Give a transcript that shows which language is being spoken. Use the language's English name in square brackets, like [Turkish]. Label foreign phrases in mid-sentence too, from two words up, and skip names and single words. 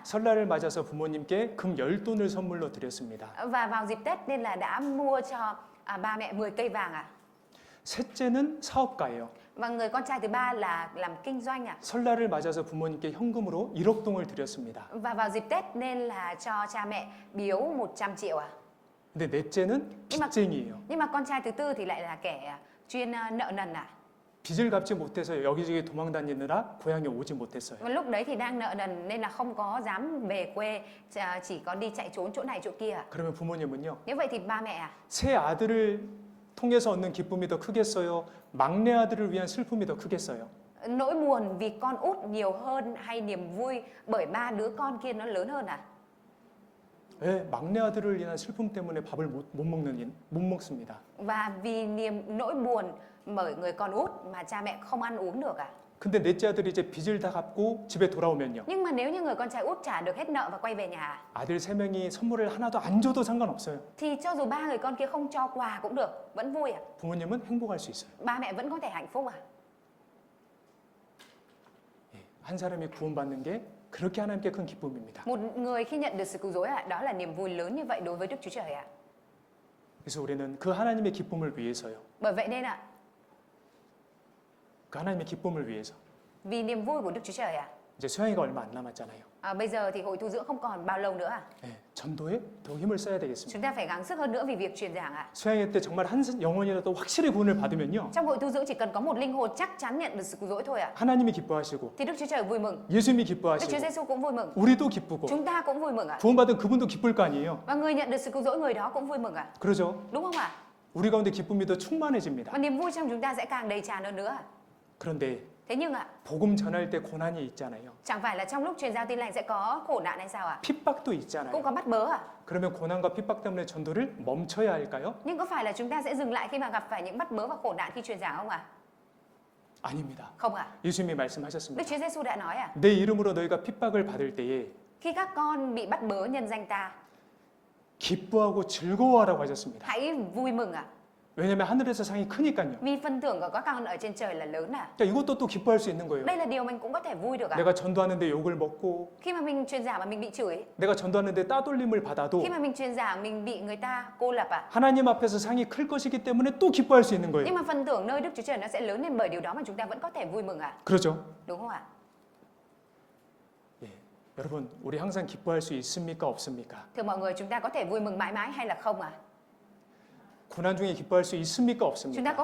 [Korean] 설날을 맞아서 부모님께 금 10돈을 선물로 드렸습니다. [Vietnamese] Và vào dịp Tết nên là đã mua cho ba mẹ 10 cây vàng ạ. [Korean] 셋째는 사업가예요. [Vietnamese] Và người con trai thứ ba là làm kinh doanh ạ. [Korean] 설날을 맞아서 부모님께 현금으로 1억 동을 드렸습니다. [Vietnamese] Và vào dịp Tết nên là cho cha mẹ biếu 100 triệu ạ. [Korean] 근데 넷째는 빚쟁이에요. [Vietnamese] Nhưng mà con trai thứ tư thì lại là kẻ chuyên nợ nần ạ. [Korean] 빚을 갚지 못해서 여기저기 도망다니느라 고향에 오지 못했어요. [Vietnamese] Và lúc đấy thì đang nợ nần nên là không có dám về quê, chỉ có đi chạy trốn chỗ này chỗ kia. [Korean] 그러면 부모님은요. [Vietnamese] Nếu vậy thì ba mẹ [Korean] 새 아들을 통해서 얻는 기쁨이 더 크겠어요? 막내 아들을 위한 슬픔이 더 크겠어요? [Vietnamese] nỗi buồn vì con út nhiều hơn hay niềm vui bởi ba đứa con kia nó lớn hơn à? [Korean] 왜 막내 아들을 위한 슬픔 때문에 밥을 못 먹습니다. [Vietnamese] Và vì nỗi buồn bởi người con út mà cha mẹ không ăn uống được à? [Korean] 근데 넷째 아들이 이제 빚을 다 갚고 집에 돌아오면요. [Vietnamese] Nhưng mà nếu như người con trai út trả được hết nợ và quay về nhà [Korean] 아들 3명이 선물을 하나도 안 줘도 상관없어요. [Vietnamese] thì cho dù ba người con kia không cho quà cũng được, vẫn vui à? [Korean] 부모님은 행복할 수 있어요. [Vietnamese] Ba mẹ vẫn có thể hạnh phúc à? [Korean] 한 사람이 구원받는 게 그렇게 하나님께 큰 기쁨입니다. [Vietnamese] Một người khi nhận được sự cứu rỗi đó là niềm vui lớn như vậy đối với Đức Chúa Trời ạ. [Korean] 그래서 우리는 그 하나님의 기쁨을 위해서요. [Vietnamese] Bởi vậy nên ạ, [Korean] 그 하나님의 기쁨을 위해서. [Vietnamese] vì niềm vui của Đức Chúa Trời ạ. [Korean] 이제 수양이가 얼마 안 남았잖아요. [Vietnamese] Bây giờ thì hội tu dưỡng không còn bao lâu nữa à? [Korean] 네, 전도에 더 힘을 써야 되겠습니다. [Vietnamese] Chúng ta phải gắng sức hơn nữa vì việc truyền giảng ạ. [Korean] 수양회 때 정말 한 영혼이라도 확실히 구원을 받으면요. [Vietnamese] Trong hội tu dưỡng chỉ cần có một linh hồn chắc chắn nhận được sự cứu rỗi thôi ạ. [Korean] 하나님이 기뻐하시고 [Vietnamese] Thì Đức Chúa Trời vui mừng, [Korean] 예수님이 [Vietnamese] Đức Chúa [Korean] 기뻐하시고 [Vietnamese] Giêsu cũng vui mừng, [Korean] 우리도 기쁘고 [Vietnamese] chúng ta cũng vui mừng ạ. [Korean] 구원받은 그분도 기쁠 거 아니에요. [Vietnamese] Và người nhận được sự cứu rỗi người đó cũng vui mừng ạ. [Korean] 그러죠? [Vietnamese] Đúng không ạ? [Korean] 우리 가운데 기쁨이 더 충만해집니다. [Vietnamese] Và niềm vui trong chúng ta sẽ càng đầy tràn hơn nữa ạ. [Korean] 그런데 [Vietnamese] Thế nhưng ạ, [Korean] 복음 전할 때 고난이 있잖아요. [Vietnamese] chẳng phải là trong lúc truyền giao tin lành sẽ có khổ nạn hay sao ạ? [Korean] 핍박도 [Vietnamese] Cũng [Korean] 있잖아요. [Vietnamese] có bắt bớ ạ. [Korean] 그러면 고난과 핍박 때문에 전도를 멈춰야 할까요? [Vietnamese] Nhưng có phải là chúng ta sẽ dừng lại khi mà gặp phải những bắt bớ và khổ nạn khi truyền giảng không ạ? [Korean] 아닙니다. [Vietnamese] Không ạ. [Korean] 예수님이 [Vietnamese] Đức [Korean] 말씀하셨습니다. [Vietnamese] Chúa Giêsu đã nói ạ, [Korean] 내 이름으로 너희가 핍박을 받을 때에 [Vietnamese] khi các con bị bắt bớ nhân danh ta, [Korean] 기뻐하고 즐거워하라고 하셨습니다. [Vietnamese] hãy vui mừng ạ. [Korean] 왜냐하면 하늘에서 상이 크니까요. [Vietnamese] Vì phần thưởng của các con ở trên trời là lớn à. [Korean] 그러니까 이것도 또 기뻐할 수 있는 거예요. [Vietnamese] Đây là điều mình cũng có thể vui được à. [Korean] 내가 전도하는데 욕을 먹고 [Vietnamese] Khi mà mình truyền giảng mà mình bị chửi, [Korean] 내가 전도하는데 따돌림을 받아도 [Vietnamese] khi mà mình truyền giảng mình bị người ta cô lập à. [Korean] 하나님 앞에서 상이 클 것이기 때문에 또 기뻐할 수 있는 거예요. [Vietnamese] Nhưng mà phần thưởng nơi Đức Chúa Trời nó sẽ lớn lên bởi điều đó mà chúng ta vẫn có thể vui mừng à. [Korean] 그렇죠? [Vietnamese] Đúng không ạ? [Korean] 예. 여러분, 우리 항상 기뻐할 수 있습니까? 없습니까? [Vietnamese] Thưa mọi người, chúng ta có thể vui mừng mãi mãi hay là không à? [Korean] 고난 중에 기뻐할 수 있습니까? [Vietnamese] Chúng ta